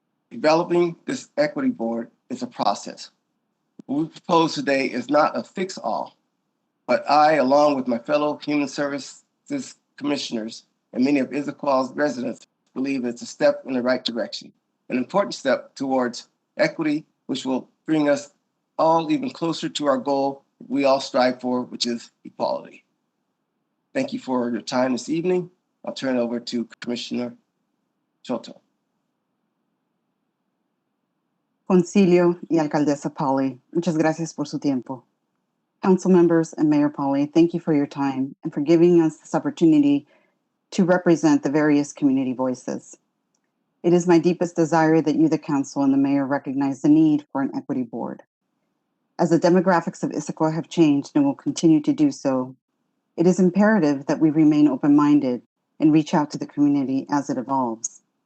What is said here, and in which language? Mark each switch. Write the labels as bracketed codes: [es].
[en] Developing this equity board is a process. What we propose today is not a fix-all, but I, along with my fellow Human Services commissioners and many of Issaquah's residents, believe it's a step in the right direction, an important step towards equity, which will bring us all even closer to our goal we all strive for, which is equality. Thank you for your time this evening. I'll turn it over to Commissioner Choto. [es] Concilio y Alcaldesa Polly, muchas gracias por su tiempo. [en] Council members and Mayor Polly, thank you for your time and for giving us this opportunity to represent the various community voices. It is my deepest desire that you, the council, and the mayor recognize the need for an equity board. As the demographics of Issaquah have changed and will continue to do so, it is imperative that we remain open-minded and reach out to the community as it evolves.